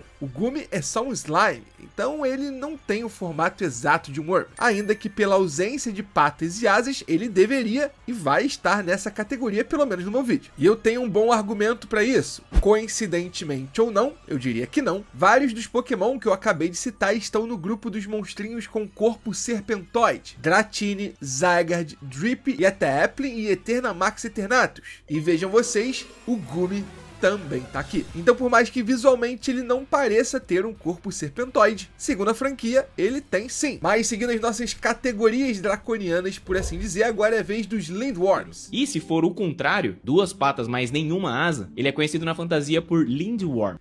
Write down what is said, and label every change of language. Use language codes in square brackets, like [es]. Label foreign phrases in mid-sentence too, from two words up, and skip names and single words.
[pt] O Gumi é só um slime, então ele não tem o formato exato de um Worm, ainda que pela ausência de patas e asas, ele deveria e vai estar nessa categoria, pelo menos no meu vídeo. E eu tenho um bom argumento para isso. Coincidentemente ou não, eu diria que não, vários dos Pokémon que eu acabei de citar estão no grupo dos monstrinhos com corpo serpentoide: Dratini, Zygarde, Drip e até Applin e Eternamax Eternatus. E vejam vocês, o Gumi também tá aqui. Então, por mais que visualmente ele não pareça ter um corpo serpentoide, segundo a franquia, ele tem sim. Mas seguindo as nossas categorias draconianas, por assim dizer, agora é a vez dos Lindworms. E se for o contrário, duas patas mas nenhuma asa, ele é conhecido na fantasia por Lindworm.